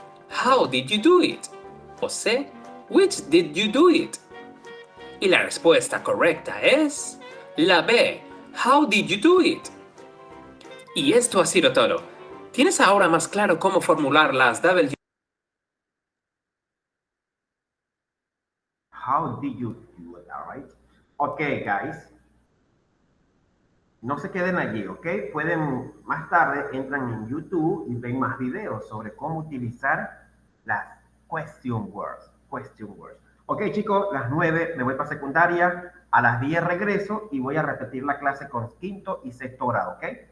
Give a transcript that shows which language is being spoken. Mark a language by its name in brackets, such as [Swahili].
[English] How did you do it? O C. Which did you do it? [Spanish] Y la respuesta correcta es la B. [English] How did you do it? [Spanish] Y esto ha sido todo. ¿Tienes ahora más claro cómo formular las W? [English] How did you do it, all right? Okay, guys. [Spanish] No se queden allí, ¿ok? Pueden, más tarde, entran en YouTube y ven más videos sobre cómo utilizar las question words. Ok, chicos, las 9 me voy para secundaria, a las 10 regreso y voy a repetir la clase con quinto y sexto grado, ¿ok?